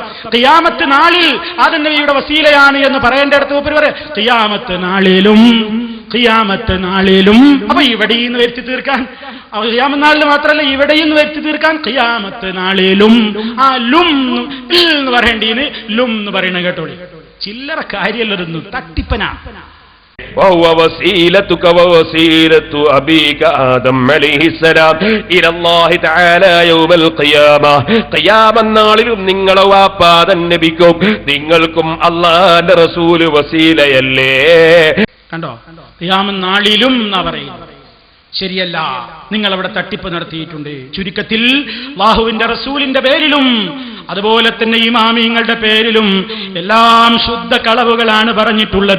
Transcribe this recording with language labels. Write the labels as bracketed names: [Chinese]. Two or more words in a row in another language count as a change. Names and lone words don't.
[Malayalam] ഖിയാമത്ത് നാളിൽ ആദം നബിയുടെ വസീലയാണ് എന്ന് പറയേണ്ടടുത്ത് പറയാം ഖിയാമത്ത് നാളിലും. അപ്പൊ ഇവിടെയും വരുത്തി തീർക്കാൻ, ഖിയാമത്ത് നാളിൽ മാത്രമല്ല ഇവിടെയും വരുത്തി തീർക്കാൻ ഖിയാമത്ത് നാളിലും. ആ ലും എന്ന് പറയേണ്ടീന് ലും എന്ന് പറയണ കേട്ടോളി. ചില്ലറ കാര്യമല്ലൊരു തട്ടിപ്പനാ. [Arabic] وهو وسيلتك ووسيلة أبيك آدم عليه السلام إلى الله تعالى يوم القيامة. [Malayalam] ഖിയാമത്ത് നാളിലും നിങ്ങളെ വാപ്പാദൻ നബിക്കും നിങ്ങൾക്കും അല്ലാഹുവിന്റെ റസൂൽ വസീലയല്ലേ. കണ്ടോ? ഖിയാമത്ത് നാളിലും എന്നാ പറയുന്നത്. ശരിയല്ല, നിങ്ങൾ അവിടെ തട്ടിപ്പ് നടത്തിയിട്ടുണ്ട്. ചുരുക്കത്തിൽ അല്ലാഹുവിന്റെ റസൂലിന്റെ പേരിലും അതുപോലെ തന്നെ ഇമാമിങ്ങളുടെ പേരിലും എല്ലാം ശുദ്ധ കളവുകളാണ് പറഞ്ഞിട്ടുള്ളത്.